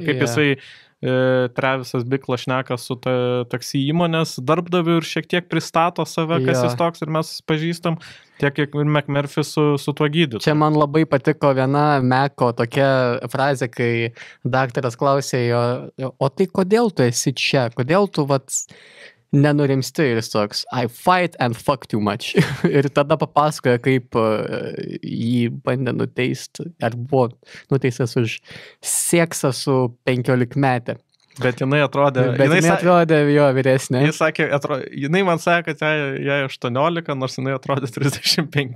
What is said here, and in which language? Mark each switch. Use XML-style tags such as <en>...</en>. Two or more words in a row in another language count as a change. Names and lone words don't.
<lt>Kaip jisai Travisas Bicklas šneka su taksi įmonės darbdaviu ir šiek tiek pristato save, kas jis toks ir mes pažįstam, tiek kiek ir McMurphy su tuo gydytoju. Čia man labai patiko viena Meko tokia frazė, kai daktaras klausė jo, o tai kodėl tu esi čia? Kodėl tu nenurimsti ir jis toks,</lt> <en>I fight and fuck too much.</en> <lt>Ir tada papasakoja, kaip jį bandė nuteisti, ar buvo nuteistas už seksą su 15-metė. Bet jinai atrodė... jinai atrodė jo vyresnė. Jis sakė, jinai man sakė, kad jai 18, nors jinai atrodė 35.</lt>